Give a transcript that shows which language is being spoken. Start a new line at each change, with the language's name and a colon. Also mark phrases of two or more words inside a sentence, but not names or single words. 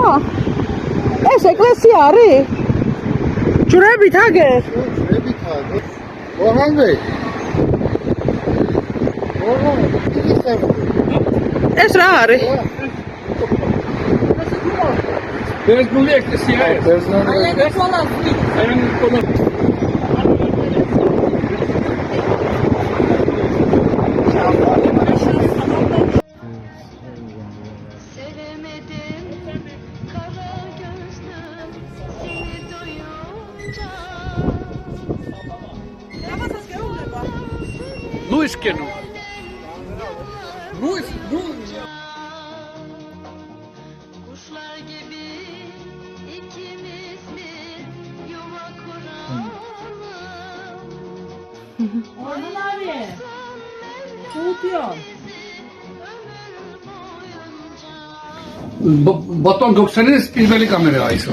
Georgian: ეს ეკლესია არის? ჯვრებით აგერ? ოღონდ ეს რა არის? ბერძნული ეკლესია ეს.
Turkish: Sevemedim kara gözlüm seni duyunca.
Georgian: ნუ ისკენო. ნუ
Turkish: Kuşlar gibi ikimiz bir yuva kuralım. Orhan abi. Tutuyor.
Georgian: ბატონ გოგცელის პირველი კამერაა ისო.